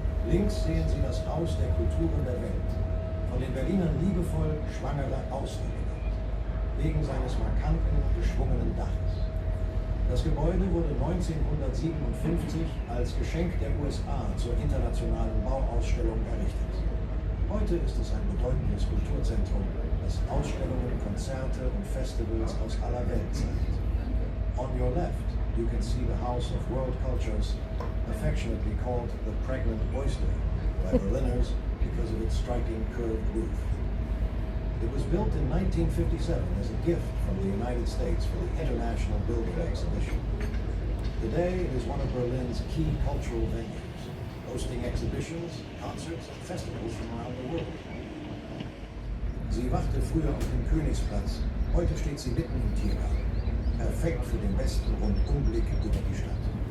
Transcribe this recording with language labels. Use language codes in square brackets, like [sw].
[de] Links sehen Sie das Haus der Kulturen der Welt, von den Berlinern liebevoll Schwangere Außen genannt, wegen seines markanten, geschwungenen Daches. Das Gebäude wurde 1957 als Geschenk der USA zur internationalen Bauausstellung errichtet. Heute ist es ein bedeutendes Kulturzentrum, das Ausstellungen, Konzerte und Festivals aus aller Welt zeigt. [en] On your left, you can see the House of World Cultures, affectionately called the Pregnant Oyster by Berliners because of its striking curved roof. It was built in 1957 as a gift from the United States for the International Building Exhibition. Today, it is one of Berlin's key cultural venues, hosting exhibitions, concerts, and festivals from around the world. [de] Sie wachte früher auf dem Königsplatz, heute steht sie mitten im Tiergarten. Perfekt für den besten Rundumblick über die Stadt.